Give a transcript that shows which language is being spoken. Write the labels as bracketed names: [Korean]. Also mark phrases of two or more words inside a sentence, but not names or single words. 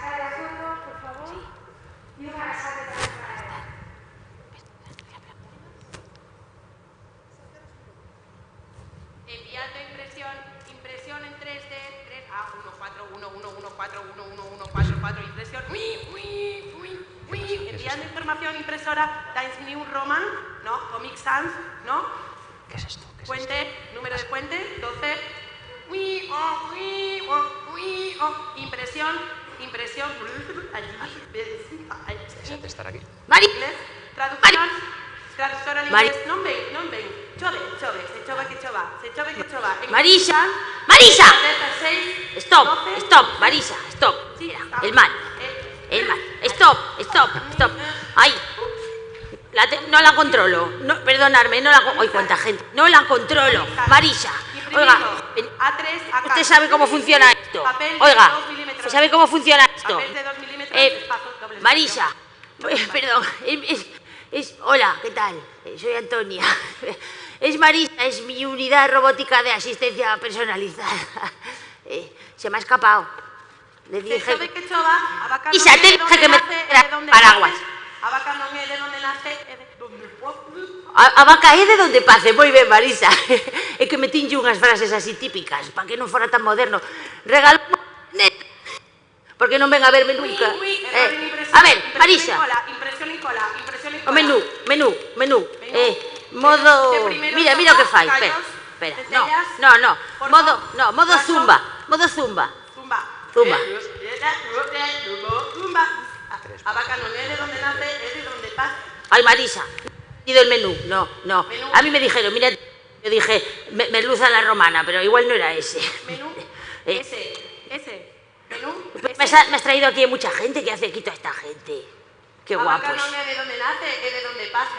[Spanish] Enviando impresión en 3D, 141114111411144, impresión, enviando información impresora, Times New Roman, ¿no? Comic Sans, ¿no? ¿Qué es esto? Puente, número de puente, 12. Impresión. [Galician] Deixa de estar aquí. [Spanish] Traducción. Traductora al inglés. [Galician] Non ven. Chove. Se chove que chova. [Spanish] Marisa. Stop. Marisa, stop. El mal. Stop. Ay. No la controlo. No, perdonadme, no la... Ay, cuánta gente. No la controlo. Marisa. Oiga, ¿usted sabe cómo funciona esto? Oiga, ¿usted sabe cómo funciona esto? Marisa, perdón, hola, ¿qué tal? Soy Antonia. Es Marisa, es mi unidad robótica de asistencia personalizada. Se me ha escapado. Le dije... Isa, te dije que me paraguas. [Galician] Abaca non é de onde nace, é de onde A vaca é de donde pace, moi ben, Marisa. É que me tinlle unhas frases así típicas, para que non fora tan moderno. Regalo... Porque non ven a verme nunca. [Spanish] A ver, Marisa. Impresión en cola. [Galician] O menú. Modo... Mira o que fai, espera. No. Modo zumba. Zumba. A vaca non é de donde nace, é de donde pasa. [Spanish] Ay, Marisa, y del menú, no. A mí me dijeron, mira, yo dije, merluza a la romana, pero igual no era ese. Menú, ese. Menú, Me has traído aquí a mucha gente, ¿qué hace aquí toda esta gente? Qué [Galician] a vaca [Spanish] guapos. [Galician] non é de donde nace, é de donde pase.